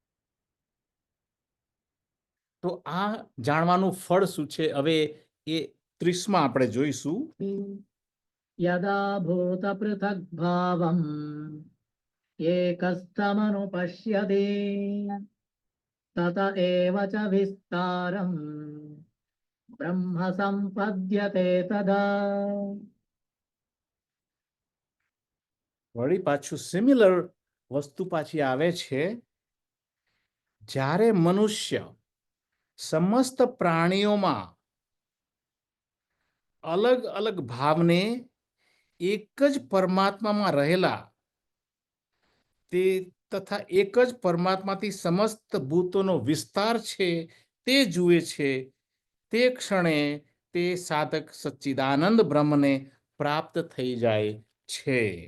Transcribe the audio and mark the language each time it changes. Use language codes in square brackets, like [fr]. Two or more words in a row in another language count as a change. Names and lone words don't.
[gu] તો આ જાણવાનું ફળ શું છે? હવે એ 30માં આપણે જોઈશું. [sa] यदा भूतपृथग्भावम् एकस्थमनुपश्यति तत एव च विस्तारम् ब्रह्म सम्पद्यते तदा. [gu] વળી પાછું સિમિલર વસ્તુ પાછી આવે છે. જ્યારે મનુષ્ય સમસ્ત પ્રાણીઓમાં અલગ અલગ ભાવને એક જ પરમાત્મામાં રહેલા તે તથા એક જ પરમાત્માથી સમસ્ત ભૂતોનો વિસ્તાર છે તે જુએ છે, તે ક્ષણે તે સાધક સચ્ચિદાનંદ બ્રહ્મને પ્રાપ્ત થઈ જાય છે.